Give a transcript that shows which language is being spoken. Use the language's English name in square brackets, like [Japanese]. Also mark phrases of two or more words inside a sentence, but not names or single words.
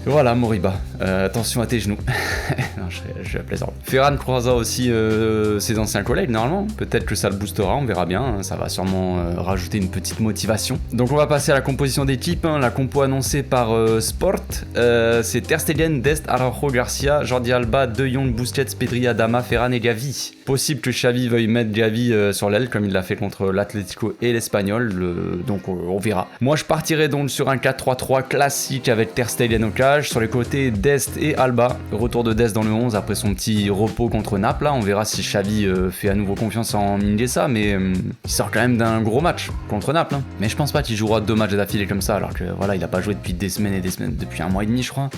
[French] Voilà Moriba, attention à tes genoux. Non, je suis à plaisir. Ferran croisera aussi ses anciens collègues normalement, peut-être que ça le boostera, on verra bien, ça va sûrement rajouter une petite motivation. Donc on va passer à la composition d'équipe, la compo annoncée par Sport, c'est Ter Stegen, Dest, Araujo, Garcia, Jordi Alba, De Jong, Busquets, Pedri, Adama, Ferran et Gavi. Possible que Xavi veuille mettre Gavi sur l'aile comme il l'a fait contre l'Atlético et l'Espagnol, donc on verra. Moi je partirai donc sur un 4-3-3 classique avec Ter Stegen au cage, sur les côtés Dest et Alba, retour de Dest dans le 11 après son petit repos contre Naples, là on verra si Xavi fait à nouveau confiance en Mingueza, mais il sort quand même d'un gros match contre Naples, mais je pense pas qu'il jouera 2 matchs d'affilée comme ça, alors que voilà, il a pas joué depuis depuis des semaines et des semaines, depuis un mois et demi je crois.